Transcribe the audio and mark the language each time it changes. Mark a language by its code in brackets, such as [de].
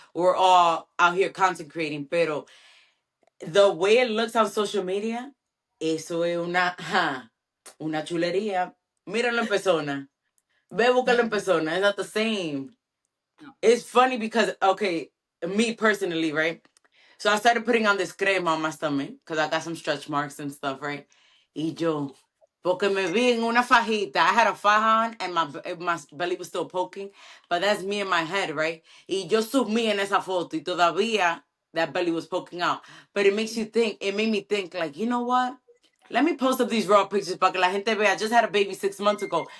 [en] We're all out here content creating, [es] pero [en] the way it looks on social media, [es] eso es una chulería. Míralo en persona. Ve, búscalo en persona. [en] It's not the same. No. It's funny because, okay, me personally, right? So I started putting on this crema on my stomach because I got some stretch marks and stuff, right? [es] Y yo, porque me vi en una fajita. [en] I had a faja on and my belly was still poking, but that's me in my head, right? [es] Y yo subí en esa foto y todavía [en] that belly was poking out. But it makes you think, it made me think, like, you know what? Let me post up these raw pictures [es] para que la gente vea. [en] I just had a baby 6 months ago.